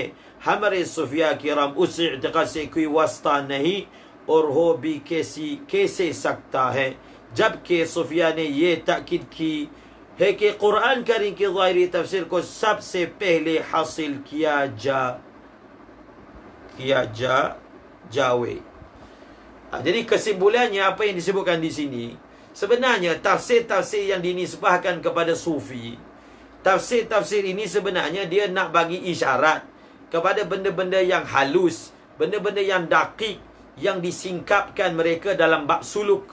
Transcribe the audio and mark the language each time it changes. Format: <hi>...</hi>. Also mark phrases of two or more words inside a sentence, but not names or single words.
<ur>ہمارے صوفیا کرام اس اعتقاد سے کوئی واسطہ نہیں اور ہو بھی کیسے سکتا ہے، جبکہ صوفیا نے یہ تاکید کی ہے کہ قرآن کریم کی ظاہری تفسیر کو سب سے پہلے حاصل کیا جاوے.</ur> <ms>Jadi kesimpulannya apa yang disebutkan di sini, sebenarnya tafsir-tafsir yang dinisbahkan kepada sufi, tafsir-tafsir ini sebenarnya dia nak bagi isyarat kepada benda-benda yang halus, benda-benda yang dakik, yang disingkapkan mereka dalam bab suluk.</ms>